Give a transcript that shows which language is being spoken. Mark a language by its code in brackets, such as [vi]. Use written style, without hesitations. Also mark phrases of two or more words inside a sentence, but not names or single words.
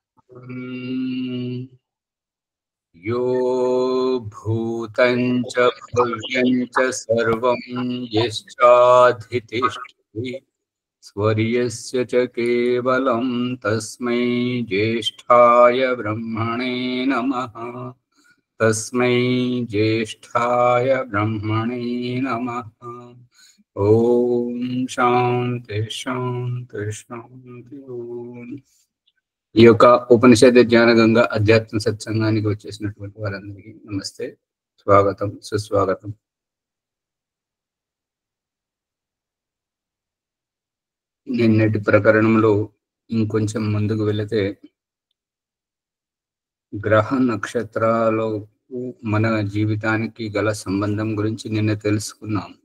[sa] यो भूतं च भव्यं च सर्वं यश्चाधितिष्ठति स्वर्यस्य च केवलं तस्मै ज्येष्ठाय ब्रह्मणे नमः। तस्मै ज्येष्ठाय ब्रह्मणे नमः। ओम शांति शांति शांति। ओम। [te] ఈ యొక్క ఉపనిషద్ జ్ఞాన గంగ అధ్యాత్మ సత్సంగానికి వచ్చేసినటువంటి వారందరికీ నమస్తే, స్వాగతం, సుస్వాగతం. నిన్నటి ప్రకరణంలో ఇంకొంచెం ముందుకు వెళితే గ్రహ నక్షత్రాలు మన జీవితానికి గల సంబంధం గురించి నిన్న తెలుసుకున్నాం.